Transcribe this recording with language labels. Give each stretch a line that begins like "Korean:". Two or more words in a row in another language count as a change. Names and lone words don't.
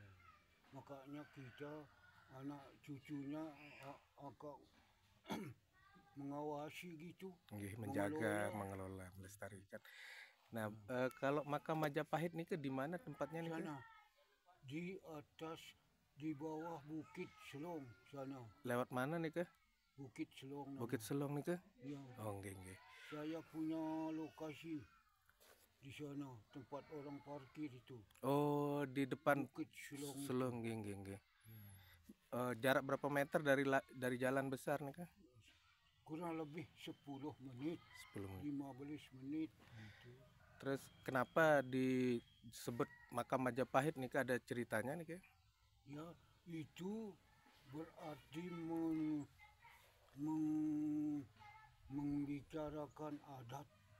Indonesian: Makanya kita anak cucunya agak mengawasi gitu. Nggih, menjaga, mengelola, melestarikan. Nah, kalau makam Majapahit nih ke di mana tempatnya nih? Ke? Sana di atas, di bawah Bukit Selong sana. Lewat mana nih ke? Bukit Selong. Bukit Selong nih ke? Ya, Oh nggih, nggih. saya punya lokasi di sana tempat orang parkir itu. Oh, di depan Bukit Selong. Selong, nggih, nggih, nggih. Jarak berapa meter dari jalan besar nih ke? Kurang lebih 10 menit, 10 menit. 15 menit gitu. Terus kenapa disebut makam Majapahit nih ke? Ada ceritanya nih ke? Ya, itu berarti membicarakan adat,